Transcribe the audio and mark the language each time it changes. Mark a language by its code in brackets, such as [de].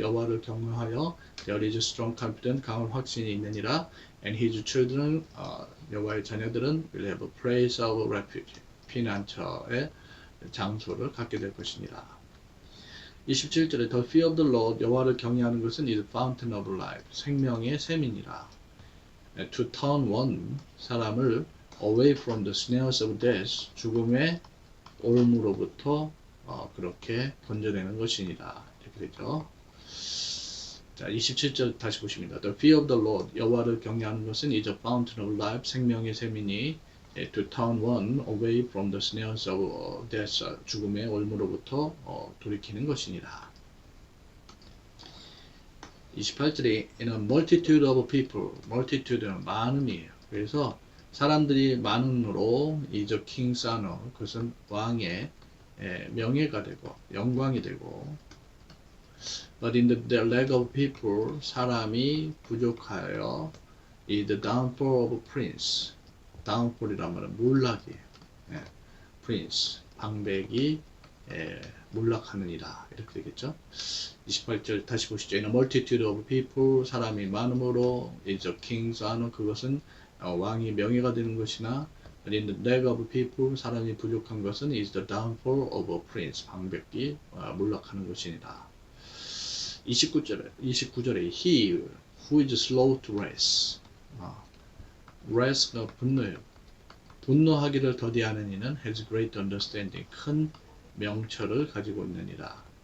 [ko] 여호와를 경외하여 [en] there is strong confidence. [ko] 강한 확신이 있느니라. [en] And his children, [ko] 여호와의 자녀들은 [en] will have a place of refuge. [ko] 피난처의 장소를 갖게 될 것이니라. [en] 27절에 The fear of the Lord. [ko] 여호와를 경외하는 것은 [en] is fountain of life. [ko] 생명의 샘이니라. [en] To turn one. [ko] 사람을 [en] away from the snares of death, [ko] 죽음의 올무로부터 그렇게 건져내는 것이니라. 이렇게 되죠. 자, 27절 다시 보십니다. [en] The fear of the Lord, [ko] 여호와를 경외하는 것은 [en] is a fountain of life, [ko] 생명의 샘이니 [en] to turn one away from the snares of death, [ko] 죽음의 올무로부터 돌이키는 것이니라. [en] 28절에 in a multitude of people, multitude는 [ko] 많음이에요. 그래서 사람들이 많음으로 [en] is a king's honor, [ko] 그것은 왕의 명예가 되고 영광이 되고, [en] but in the lack of people, [ko] 사람이 부족하여 [en] is the downfall of prince, [ko] downfall이란 말은 몰락이에요. prince, 방백이 몰락하느니라 이렇게 되겠죠. 28절 다시 보시죠. [en] In a multitude of people, [ko] 사람이 많음으로 [en] is a king's honor, [ko] 그것은 왕이 명예가 되는 것이나 [en] but in the lack of people, [ko] 사람이 부족한 것은 [en] is the downfall of a prince, [ko] 방백이 몰락하는 것이니라. [en] 29절에 he who is slow to wrath, wrath가 [ko] 분노예요. 분노하기를 더디하는 이는 [en] has great understanding, [ko] 큰 명철을 가지고 있느니라.